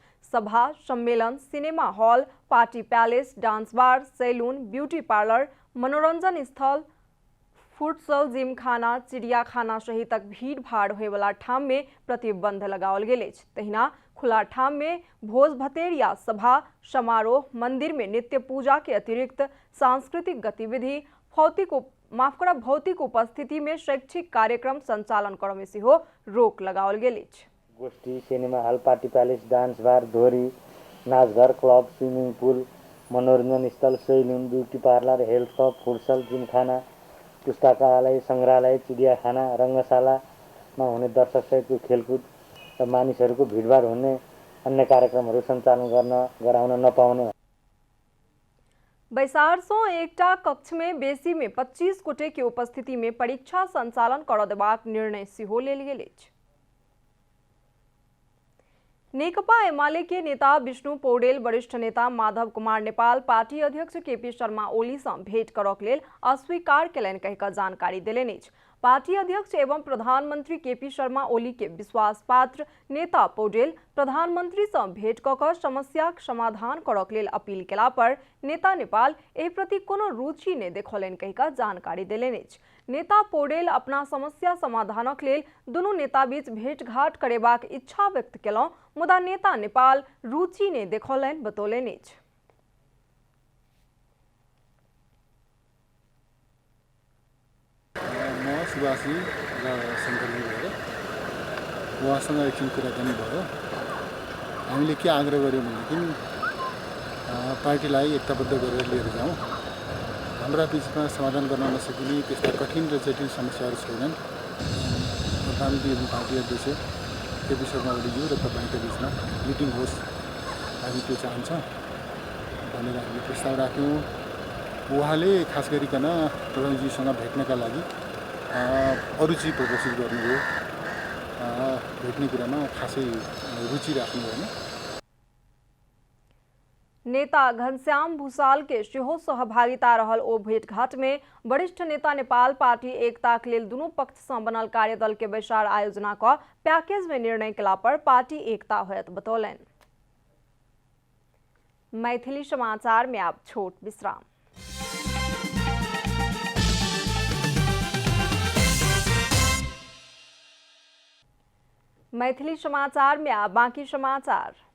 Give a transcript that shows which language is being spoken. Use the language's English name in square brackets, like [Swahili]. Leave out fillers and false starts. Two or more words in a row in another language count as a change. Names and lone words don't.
[Maithili] सभा, सम्मेलन, [English] cinema hall, party palace, dance bar, salon, beauty parlour, [Maithili] मनोरंजन स्थल, फुटसल, जिमखाना, चिड़ियाखाना सहितक भीड़ भाड़ होयवला ठाम में प्रतिबंध लगाओल गेल अछि। तहिना खुला ठाम में भोज भतेर या सभा समारोह, मंदिर में नित्य पूजा के अतिरिक्त सांस्कृतिक गतिविधि, भौतिक उपस्थिति में शैक्षिक कार्यक्रम संचालन करय में सेहो रोक लगाओल गेल अछि। गोष्ठी, [English] cinema hall, party palace, dance bar, [Nepali] धोरी, नाचघर, [English] club, swimming pool, [Nepali] मनोरंजन स्थल, [English] salon, beauty parlour, health club, futsal, [Nepali] जिमखाना, पुस्तकालय, सङ्ग्रहालय, चिडियाखाना, रङ्गशालामा हुने दर्शकसहितको खेलकुद र मानिसहरूको भिडभाड हुने अन्य कार्यक्रमहरू सञ्चालन गराउन नपाउने। [Maithili] बैसारसों एकटा कक्ष में बेसी में 25 गोटे की उपस्थिति में परीक्षा संचालन कर देबाक निर्णय सेहो लेल गेल अछि। नेकपा एमाले के नेता विष्णु पौडेल वरिष्ठ नेता माधव कुमार नेपाल पार्टी अध्यक्ष केपी शर्मा ओली से भेंट करक लेल अस्वीकार केलनि कहि कऽ जानकारी देलनि अछि। पार्टी अध्यक्ष एवं प्रधानमंत्री केपी शर्मा ओली के विश्वास पात्र नेता पौडेल प्रधानमंत्री से भेंट कऽ कऽ समस्याक समाधान करक लेल अपील केला पर नेता नेपाल एहि प्रति कोनो रुचि नहि देखौलनि कहि कऽ जानकारी देलनि अछि। नेता पौडेल अपना समस्या समाधानक लेल दुनू नेता बीच भेंटघाट करेबाक इच्छा व्यक्त केलहुँ, मुदा नेता नेपाल रुचि नहि देखौलनि बतौलनि अछि। [Nepali] म सुभाषी र शङ्करजी भएर उहाँसँग एकछिन कुराकानी भयो। हामीले के आग्रह गर्यौँ भनेदेखि पार्टीलाई एकताबद्ध गरेर लिएर जाउँ। हाम्रा बिचमा समाधान गर्न नसकिने त्यस्ता कठिन र जटिल समस्याहरू छैनन्। प्रधानमन्त्री एवं पार्टी अध्यक्ष केपी शर्मा ओलीज्यू र तपाईँको बिचमा मिटिङ होस्, हामी त्यो चाहन्छ भनेर हामीले प्रस्ताव राख्यौँ। उहाँले खास गरिकन प्रधानमन्त्रीसँग भेट्नका लागि अरुचि प्रदर्शित गर्नुभयो। भेट्ने कुरामा खासै रुचि राख्नु भएन। [Maithili] नेता घनश्याम भूषाल के सेहो सहभागिता रहल ओ भेंटघाट में वरिष्ठ नेता नेपाल पार्टी एकताक लेल दुनू पक्ष से बनल कार्यदल के बैसार आयोजना क पैकेज में निर्णय केला पर पार्टी एकता होयत बतौलनि। मैथिली समाचार में आप छोट विश्राम। मैथिली समाचार में आप बाकी समाचार।